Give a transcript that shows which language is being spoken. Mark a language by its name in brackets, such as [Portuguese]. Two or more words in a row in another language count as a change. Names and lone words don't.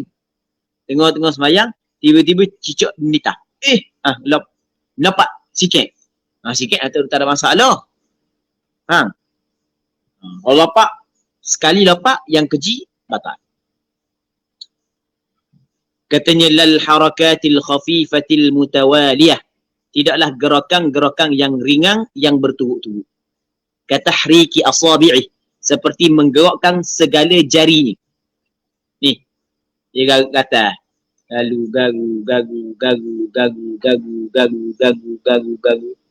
[Malay] Tengok-tengok sembahyang. Tiba-tiba cicak nitah. Lompat sikit. Sikit atau tak ada masalah. Kalau lompat, sekali lompat yang keji, batal. [Arabic] Katanya لا الحركات الخفيفة المتوالية. [Malay] Tidaklah gerakan-gerakan yang ringan yang berturut-turut. [Arabic] كتحريك الأصابع. [Malay] Seperti menggerakkan segala jarinya. Ni. Dia kata. Lalu gagu.